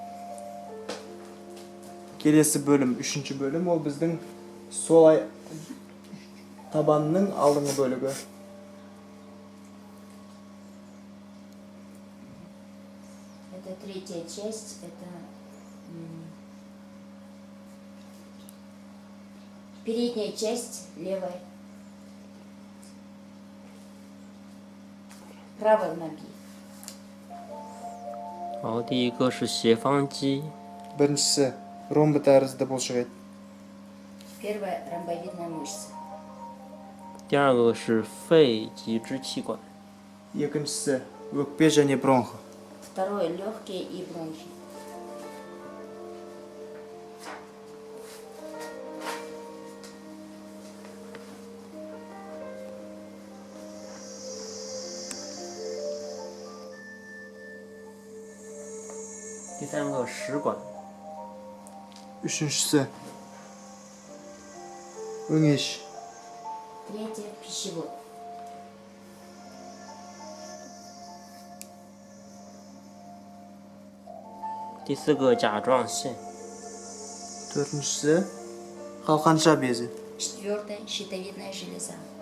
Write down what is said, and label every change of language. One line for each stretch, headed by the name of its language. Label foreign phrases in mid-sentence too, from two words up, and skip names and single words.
Kazakh: Келесі бөлім, үшінші бөлім, ол біздің сол табанның алдыңғы бөлігі.
Russian: Это третья часть. Это передняя часть левой правой ноги.
Chinese: 然后第一个是斜方肌，
Kazakh: Біріншісі ромбы тәрізді бұлшық ет.
Russian: Первая ромбовидная мышца.
Chinese: 第二个是肺及支气管，
Kazakh: Екіншісі өкпе және бронх.
Russian: Второе легкие и бронхи.
Chinese: 第三个食管，
Kazakh: Үшіншісі өңеш.
Russian: Третье пищевод.
Chinese: 第四个甲状腺，
Kazakh: Төртіншісі қалқанша безі.
Russian: Четвертое щитовидная железа.